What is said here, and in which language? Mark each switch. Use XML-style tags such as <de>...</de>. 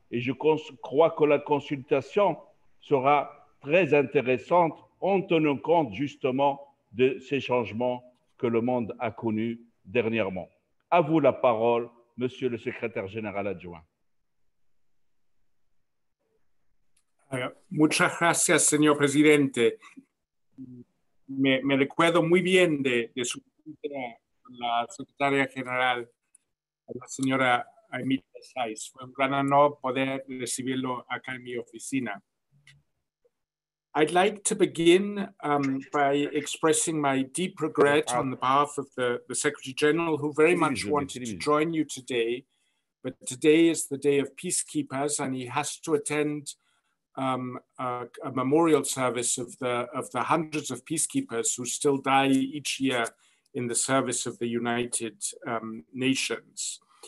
<fr>Et je crois que la consultation sera très intéressante en tenant compte justement de ces changements que le monde a connus dernièrement. À vous la parole, Monsieur le secrétaire général adjoint.</fr> <es>Muchas gracias, señor presidente. Me recuerdo muy bien de su visita con la secretaria general, la señora Emilia Saiz. Fue un gran honor poder recibirlo acá en mi oficina.</es> <en>I'd like to begin by expressing my deep regret on the behalf of the Secretary General, who very much wanted to join you today. But today is the day of peacekeepers, and he has to attend a memorial service of the hundreds of peacekeepers who still die each year in the service of the United Nations.</en>